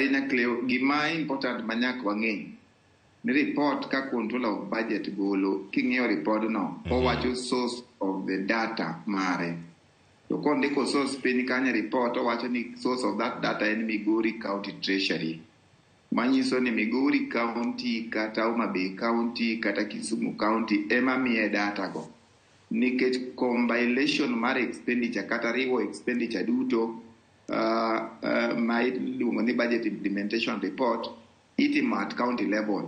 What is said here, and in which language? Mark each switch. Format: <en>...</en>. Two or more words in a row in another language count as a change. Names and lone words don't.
<luo>ahinya Cleo, gima important manyak wang'e ni report ka</luo> <en>control of budget</en> <luo>golo king'iyo report no owacho</luo> <en>source of the data</en> <luo>mare. To kondiko source piny kanyo report owacho ni</luo> <en>source of that data</en> <luo>en Migori County Treasury. Manyiso ni Migori County kata Homa Bay County kata Kisumu County ema miye data go. Nikech compilation mar expenditure kata riwo expenditure duto ma iluongo ni</luo> <en>budget implementation report</en> <luo>itimo</luo> <en>at county level.</en>